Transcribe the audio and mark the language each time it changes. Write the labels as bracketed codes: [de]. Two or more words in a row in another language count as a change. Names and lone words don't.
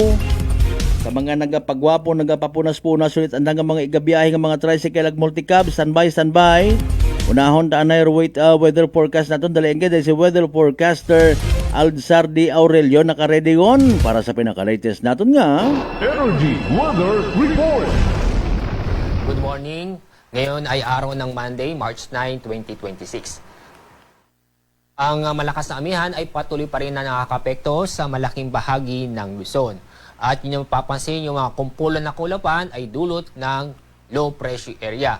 [hil] Sa mga nagapagwapo, nagapapunas-punas ulit ang mga igabiyahe ng mga tricycle ag multicab, standby. Unahon ta anay weather forecast naton dali dahil si weather forecaster Alzar D. Aurelio naka-ready on para sa pinaka-latest naton nga Energy Weather Report. [en] Good morning. [tl] Ngayon ay araw ng Monday, March 9, 2026. Ang malakas na amihan ay patuloy pa rin na nakakapekto sa malaking bahagi ng Luzon. At yun yung papansin, yung mga kumpulan na kulapan ay dulot ng low pressure area.